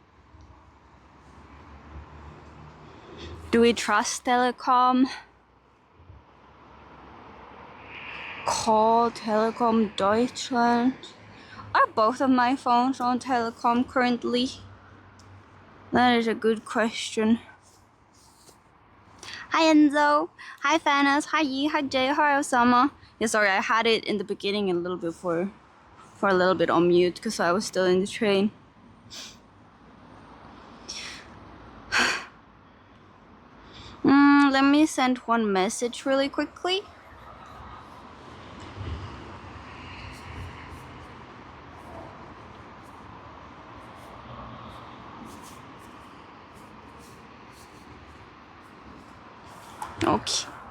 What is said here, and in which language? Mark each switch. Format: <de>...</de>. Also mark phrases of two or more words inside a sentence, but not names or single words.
<en>Do we trust telecom? Call Telekom Deutschland? Are both of my phones on telecom currently? That is a good question. Hi Enzo. Hi Fanas. Hi Yi. Hi Jay. Hi Osama. Yeah, sorry, I had it in the beginning a little bit for a little bit on mute because I was still in the train. Let me send one message really quickly. Okay.</en>